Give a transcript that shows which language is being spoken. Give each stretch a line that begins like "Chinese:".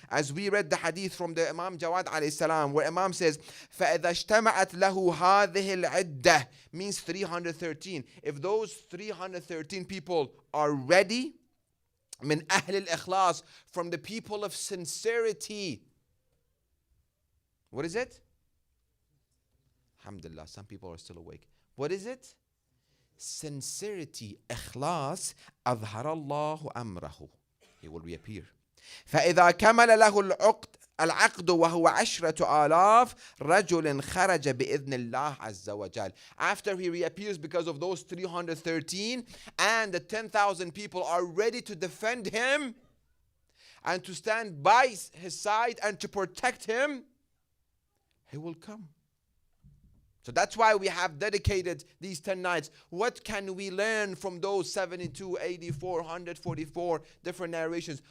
English: As we read the hadith from the Imam Jawad alayhi salam, where Imam says,
Arabic: فَإِذَا اشْتَمَعَتْ لَهُ هَذِهِ الْعِدَّةِ,
English: means 313. If those 313 people are ready,
Arabic: min ahl al-ikhlas,
English: from the people of sincerity. What is it? Alhamdulillah, some people are still awake. What is it? Sincerity,
Arabic: ikhlas, أظهر الله أمره.
English: He will reappear.
Arabic: فإذا كمل له العقد وهو 10,000 رجل خرج بإذن الله عز وجل.
English: After he reappears, because of those 313 and the 10,000 people are ready to defend him and to stand by his side and to protect him, he will come. So that's why we have dedicated these 10 nights. What can we learn from those 72, 84, 144 different narrations?